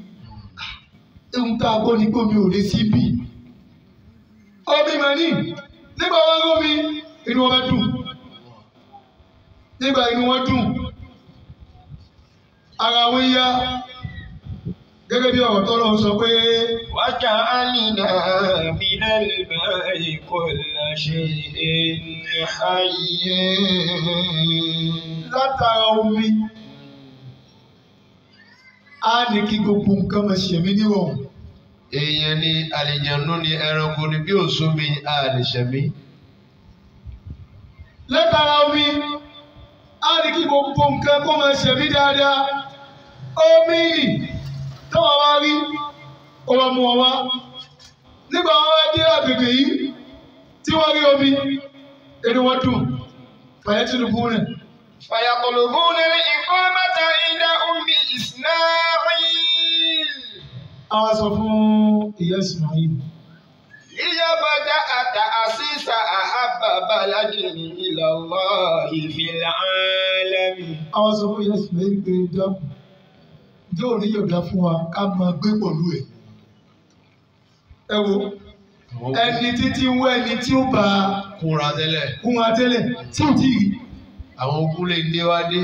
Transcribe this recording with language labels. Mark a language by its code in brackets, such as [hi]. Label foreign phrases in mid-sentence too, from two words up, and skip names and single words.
[yo] Ohun tá a gbọ́ ni pé omi ò lè sí bì. Omi mà ní. Nígbà wọn rómi, inú wọn bá dùn. Nígbà inú wọn dùn. Ara wọn yá. gẹ́gẹ́ bí ọ̀rọ̀ tọ́lọ́ sọ pé [ar] وجعلنا من الماء كل شيء حي [yo] látara omi á ní kí gbogbo nǹkan máa ṣẹ̀mí níwọ̀n. èèyàn ni àlìjànú ni ẹranko ni bí òsómi a lè ṣẹ̀mí. látara omi á ní kí gbogbo nǹkan kó máa ṣẹ̀mí dáadáa. omi táwọn wá rí ó wá mú ọ wá nígbà wọn wá dé àgbègbè yìí tí wọ́n rí omi inú wọn dùn fàyẹ́ tìlúbù rẹ̀. [ar] فيطلبون الإقامة عند أم إسماعيل [yo] àwọn sọ fún ìyá Ismail [ar] ليبدأ تأسيس أحب بلد إلى الله في العالم. [yo] àwọn sọ fún ìyá Ismail pé dákun ǹjẹ́ ò ní yọ̀dá fún wa ká máa gbé pẹ̀lú ẹ̀. ẹ wo ẹni títí ń wọ ẹni tí ó bá kúnra tẹ́lẹ̀. kún wa tẹ́lẹ̀ tí ò tí ì rí. àwọn ogun lè dé wá dé.